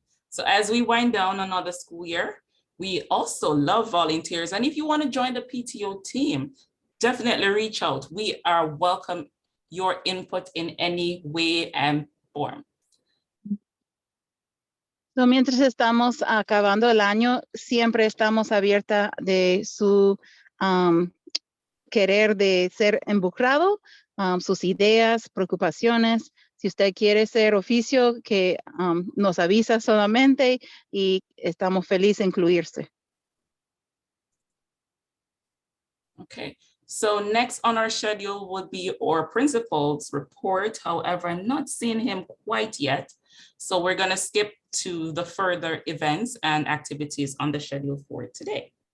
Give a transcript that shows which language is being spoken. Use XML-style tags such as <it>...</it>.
<en>So as we wind down another school year, we also love volunteers. And if you want to join the PTO team, definitely reach out. We are welcome your input in any way and form.</en> <es>So, mientras estamos acabando el año, siempre estamos abierta de su querer de ser involucrado, sus ideas, preocupaciones. Si usted quiere ser oficio, que nos avisa solamente y estamos felices de incluirse.</es> <en>Okay, so next on our schedule would be our principal's report. However, I'm not seeing him quite yet. So we're going to skip to the further events and activities on the schedule for today.</en>